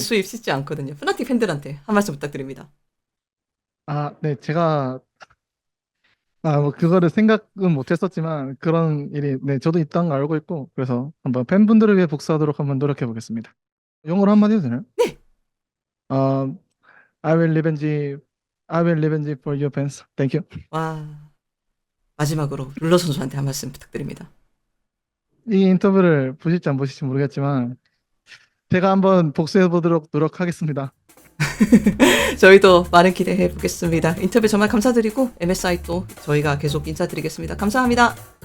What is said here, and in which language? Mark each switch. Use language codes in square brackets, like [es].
[ko] 수입 쉽지 않거든요. 푸나틱 팬들한테 한 말씀 부탁드립니다. 아, 네, 제가 뭐 그거를 생각은 못 했었지만 그런 일이 네 저도 있다는 걸 알고 있고 그래서 한번 팬분들을 위해 복수하도록 한번 노력해 보겠습니다. 영어로 한마디 해도 되나요? [en] 어, I will revenge I will revenge for your fans. Thank you. [ko] 와, 마지막으로 룰러 선수한테 한 말씀 부탁드립니다. 이 인터뷰를 보실지 안 보실지 모르겠지만 제가 한번 복수해 보도록 노력하겠습니다. 저희도 많은 기대해 보겠습니다. 인터뷰 정말 감사드리고 MSI 또 저희가 계속 인사드리겠습니다. 감사합니다.